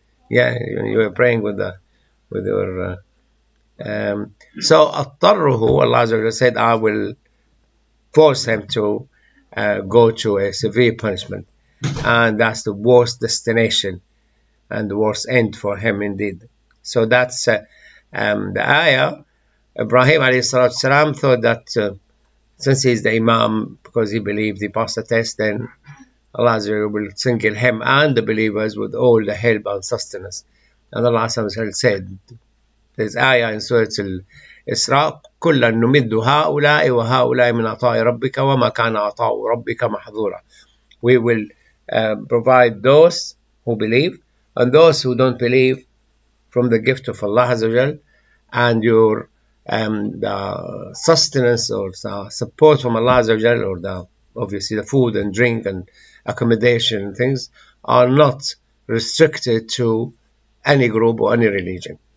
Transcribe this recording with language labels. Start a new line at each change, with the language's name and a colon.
English: Yeah, you were praying with your. So أضطره, Allah Azza wa Jalla said, I will force him to go to a severe punishment, and that's the worst destination and the worst end for him indeed. So that's the ayah. Ibrahim alayhi salatu salam thought that since he's the Imam, because he believed he passed the test, then Allah Azza wa Jalla will single him and the believers with all the help and sustenance.
Arabic: And Allah Azza wa Jalla said, there's ayah in Surah Al-Isra, كُلًّا نُمِدُّ هَؤُلَاءِ وَهَؤُلَاءِ مِنْ عَطَاءِ رَبِّكَ وَمَا كَانَ عَطَاءُ رَبِّكَ مَحْظُورًا.
English: We will provide those who believe and those who don't believe from the gift of Allah Azza wa Jalla, and your the sustenance or the support from Allah Azza wa Jalla, or obviously the food and drink and accommodation and things, are not restricted to any group or any religion.